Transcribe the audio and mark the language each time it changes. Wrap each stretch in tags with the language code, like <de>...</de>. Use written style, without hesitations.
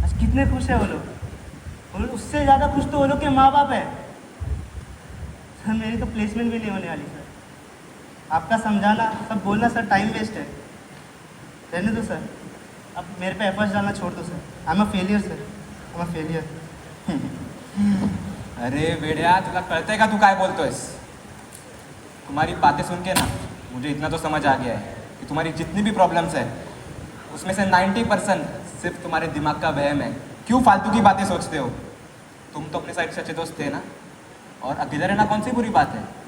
<hi>आज कितने खुश है वो लोग, और उससे ज़्यादा खुश तो वो लोग के माँ बाप है। सर मेरी तो प्लेसमेंट भी नहीं होने वाली सर। आपका समझाना सब बोलना सर टाइम वेस्ट है, रहने दो सर। अब मेरे पे एफर्ट्स डालना छोड़ दो sir.</hi> <en>I am a failure</en> <hi>sir, I am a failure.</hi> <mr>अरे बेड़िया तुला कळतंय का तू काय बोलतोयस?</mr> <hi>तुम्हारी बातें सुन के ना मुझे इतना तो समझ आ गया है कि तुम्हारी जितनी भी प्रॉब्लम्स है उसमें से 90% सिर्फ तुम्हारे दिमाग का वहम है। क्यों फालतू की बातें सोचते हो? तुम तो अपने साइड से अच्छे दोस्त थे ना, और अकेला रहना कौन सी बुरी बात है?</hi>